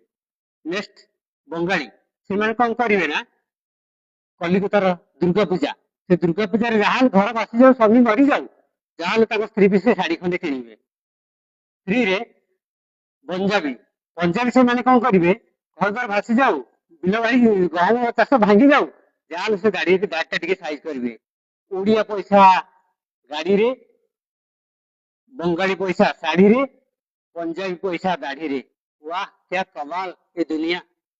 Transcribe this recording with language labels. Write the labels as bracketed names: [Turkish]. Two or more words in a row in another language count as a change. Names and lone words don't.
[Odia] ନେକ୍ସଟ ବଙ୍ଗାଳୀ, ସେମାନେ କଣ କରିବେ ନା କଲିକତାର ଦୁର୍ଗା ପୂଜା, ସେ ଦୁର୍ଗା ପୂଜାରେ ଯାହାହେଲେ ଘର ଭାସି ଯାଉ, ସ୍ୱାମୀ ମରିଯାଉ, ଯାହାହେଲେ ତାଙ୍କ ସ୍ତ୍ରୀ ବି ସେ ଶାଢୀ ଖଣ୍ଡେ କିଣିବେ। ସ୍ତ୍ରୀରେ ପଞ୍ଜାବୀ, ପଞ୍ଜାବୀ ସେମାନେ କଣ କରିବେ, ଘର ଦ୍ୱାର ଭାସି ଯାଉ, ବିଲ ବାଡ଼ି ଗହମ ଚାଷ ଭାଙ୍ଗି ଯାଉ, ଯାହାହେଲେ ସେ ଗାଡିଟା ଟିକେ ସାଇଜ କରିବେ। ଓଡିଆ ପଇସା ଗାଡିରେ, ବଙ୍ଗାଳୀ ପଇସା ଶାଢୀ ରେ, ପଞ୍ଜାବୀ ପଇସା ଦାଢ଼ି ରେ। [Hindi] वाह क्या कमाल ये दुनिया।